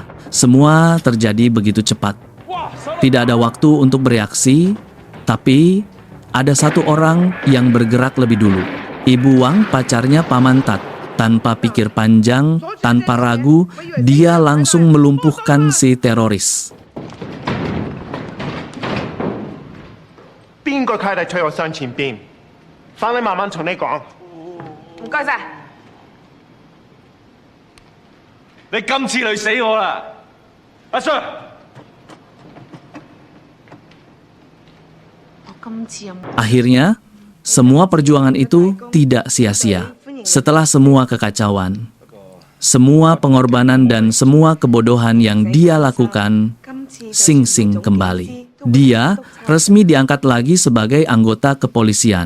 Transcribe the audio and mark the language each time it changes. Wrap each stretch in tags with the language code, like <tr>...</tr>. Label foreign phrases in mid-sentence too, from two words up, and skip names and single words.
<id>Semua terjadi begitu cepat. Tidak ada waktu untuk bereaksi, tapi ada satu orang yang bergerak lebih dulu. Ibu Wang, pacarnya Paman Tat. Tanpa pikir panjang, tanpa ragu, dia langsung melumpuhkan si teroris.</id> <yue>邊個契弟催我上前邊？翻嚟慢慢同你講。唔該晒。你今次累死我啦，阿 Sir！我今次有冇？</yue> <id>Akhirnya, semua perjuangan itu tidak sia-sia. Setelah semua kekacauan, semua pengorbanan dan semua kebodohan yang dia lakukan, Sing Sing kembali. Dia resmi diangkat lagi sebagai anggota kepolisian.</id>